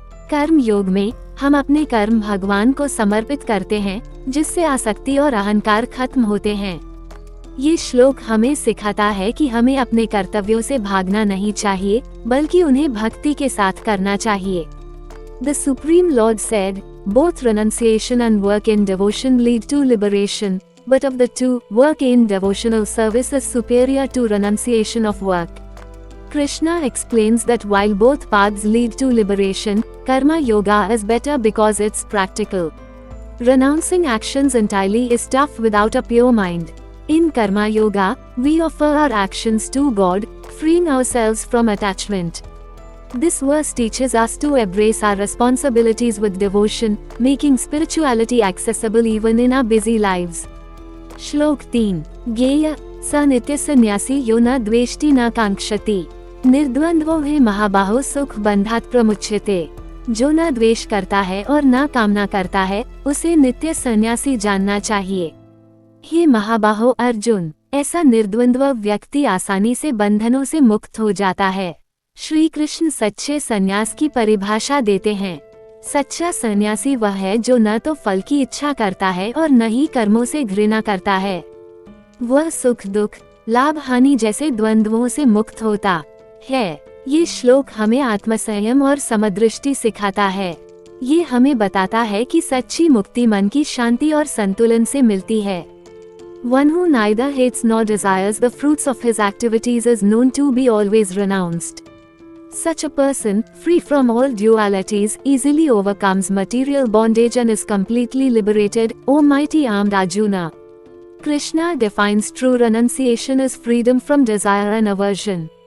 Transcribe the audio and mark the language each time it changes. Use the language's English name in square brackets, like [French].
[Hindi] कर्म योग में हम अपने कर्म भगवान को समर्पित करते हैं, जिससे आसक्ति और अहंकार खत्म होते हैं। ये श्लोक हमें सिखाता है कि हमें अपने कर्तव्यों से भागना नहीं चाहिए, बल्कि उन्हें भक्ति के साथ करना चाहिए। [English] The Supreme Lord said, both renunciation and work in devotion lead to liberation. But of the two, work in devotional service is superior to renunciation of work. Krishna explains that while both paths lead to liberation, karma yoga is better because it's practical. Renouncing actions entirely is tough without a pure mind. In karma yoga, we offer our actions to God, freeing ourselves from attachment. This verse teaches us to embrace our responsibilities with devotion, making spirituality accessible even in our busy lives. [Hindi] श्लोक 3। [Sanskrit] ज्ञेय स नित्य संन्यासी यो न द्वेष्टि न कांक्षति निर्द्वंद्वो हे महाबाहो सुख बंधात् प्रमुच्यते। [Hindi] जो न द्वेष करता है और न कामना करता है, उसे नित्य संन्यासी जानना चाहिए। हे महाबाहो अर्जुन, ऐसा निर्द्वंद्व व्यक्ति आसानी से बंधनों से मुक्त हो जाता है। श्री कृष्ण सच्चे संन्यास की परिभाषा देते हैं। सच्चा सन्यासी वह है जो न तो फल की इच्छा करता है और न ही कर्मों से घृणा करता है। वह सुख दुख, लाभ हानि जैसे द्वंद्वों से मुक्त होता है। ये श्लोक हमें आत्मसंयम और समदृष्टि सिखाता है। ये हमें बताता है कि सच्ची मुक्ति मन की शांति और संतुलन से मिलती है। [English] One who neither hates nor desires the fruits of his activities is known to be always renounced. Such a person, free from all dualities, easily overcomes material bondage and is completely liberated, O mighty armed Arjuna. Krishna defines true renunciation as freedom from desire and aversion.